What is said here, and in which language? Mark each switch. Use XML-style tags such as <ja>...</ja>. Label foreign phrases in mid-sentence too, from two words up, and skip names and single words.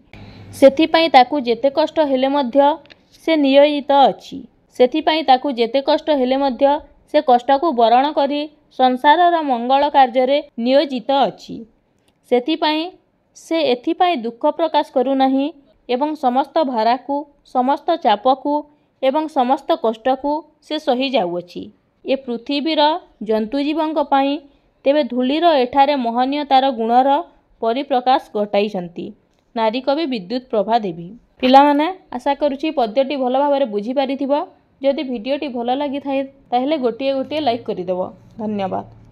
<or>ସେଥିପାଇଁ ତାକୁ ଯେତେ କଷ୍ଟ ହେଲେ ମଧ୍ୟ ସେ ନିୟୋଜିତ ଅଛି, ସେଥିପାଇଁ ତାକୁ ଯେତେ କଷ୍ଟ ହେଲେ ମଧ୍ୟ ସେ କଷ୍ଟ କୁ ବରଣ କରି ସଂସାରର ମଙ୍ଗଳ କାର୍ଯ୍ୟ ରେ ନିୟୋଜିତ ଅଛି। ସେଥିପାଇଁ ସେ ଏଥିପାଇଁ ଦୁଃଖ ପ୍ରକାଶ କରୁନାହିଁ ଏବଂ ସମସ୍ତ ଭାରକୁ, ସମସ୍ତ ଚାପକୁ ଏବଂ ସମସ୍ତ କଷ୍ଟକୁ ସେ ସହି ଯାଉଅଛି ଏ ପୃଥିବୀର ଜନ୍ତୁଜୀବଙ୍କ ପାଇଁ। ତେବେ ଧୂଳିର ଏଠାରେ ମହନୀୟତାର ଗୁଣର ପରିପ୍ରକାଶ ଘଟାଇଛନ୍ତି ନାରୀ କବି ବିଦ୍ୟୁତ ପ୍ରଭା ଦେବୀ। ପିଲାମାନେ ଆଶା କରୁଛି ପଦ୍ୟଟି ଭଲ ଭାବରେ ବୁଝି ପାରିଥିବ। ଯଦି ଭିଡିଓଟି ଭଲ ଲାଗି ଥାଏ ତାହେଲେ ଗୋଟିଏ ଗୋଟିଏ ଲାଇକ କରିଦେବ। ଧନ୍ୟବାଦ।</or>